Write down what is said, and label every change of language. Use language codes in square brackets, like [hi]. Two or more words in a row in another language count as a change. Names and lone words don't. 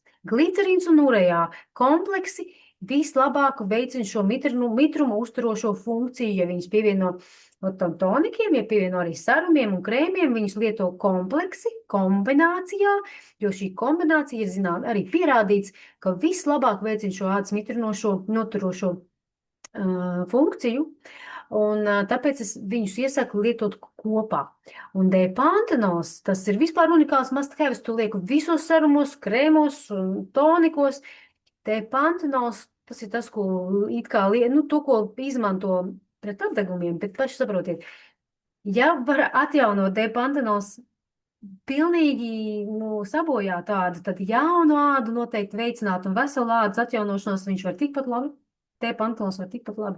[lv] Glicerīns un urea kompleksi vislabāk veicina šo mitrumu uzturošo funkciju, ja viņas pievieno tam tonikiem, ja pievieno arī serumiem un krēmiem, viņus lieto kompleksi, kombinācijā, jo šī kombinācija ir, zināt, arī pierādīts, ka vislabāk veicina šo ādas mitrinošo, noturošo funkciju, un tāpēc es viņus iesaku lietot kopā. Un D-pantenols, tas ir vispār unikāls must-have, to lieku visos serumos, krēmos un tonikos. D-pantenols Tas ir tas, ko it kā, to, ko izmanto pret apdegumiem, bet paši saprotiet, ja var atjaunot D-pantenols pilnīgi sabojā tādu, tad jaunu ādu noteikti veicināt un veselu ādas atjaunošanos viņš var tikpat labi, D-pantenols var tikpat labi.